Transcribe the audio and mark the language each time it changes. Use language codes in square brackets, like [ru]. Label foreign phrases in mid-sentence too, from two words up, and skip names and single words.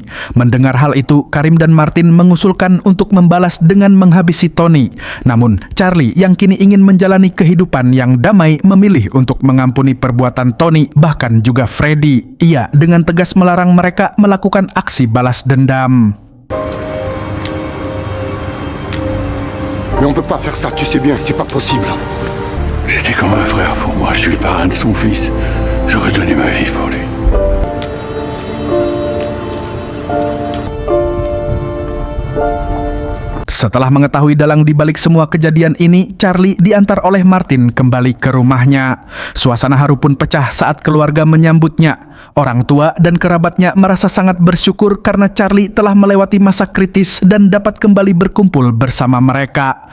[id] Mendengar hal itu, Karim dan Martin mengusulkan untuk membalas dengan menghabisi Tony. Namun, Charlie yang kini ingin menjalani kehidupan yang damai memilih untuk mengampuni perbuatan Tony, bahkan juga Freddy. Ia dengan tegas melarang mereka melakukan aksi balas dendam. [fr] Mais on peut pas faire ça, tu sais bien, c'est pas possible. C'était comme un frère pour moi. Je suis le parrain de son fils. J'aurais donné ma vie pour lui. [id] Setelah mengetahui dalang di balik semua kejadian ini, Charlie diantar oleh Martin kembali ke rumahnya. Suasana haru pun pecah saat keluarga menyambutnya. Orang tua dan kerabatnya merasa sangat bersyukur karena Charlie telah melewati masa kritis dan dapat kembali berkumpul bersama mereka.